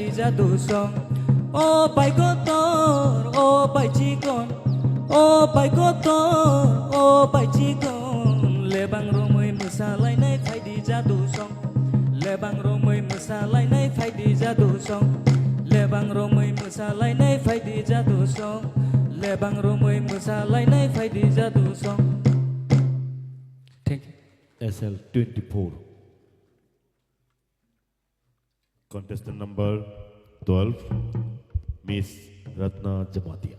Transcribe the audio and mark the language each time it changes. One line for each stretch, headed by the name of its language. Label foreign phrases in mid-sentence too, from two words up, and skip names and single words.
Bodo: जादु सं ओ बाइकोतर ओ बाइचिकन ओ बाइकोतर ओ बाइचिकन लेबां रोमै मोसालायनाय फायदि जादु सं लेबां रोमै मोसालायनाय फायदि जादु सं लेबां रोमै मोसालायनाय फायदि जादु सं लेबां रोमै मोसालायनाय फायदि जादु सं
English: thank you SL24. Contestant number 12, Miss Ratna Jamatia.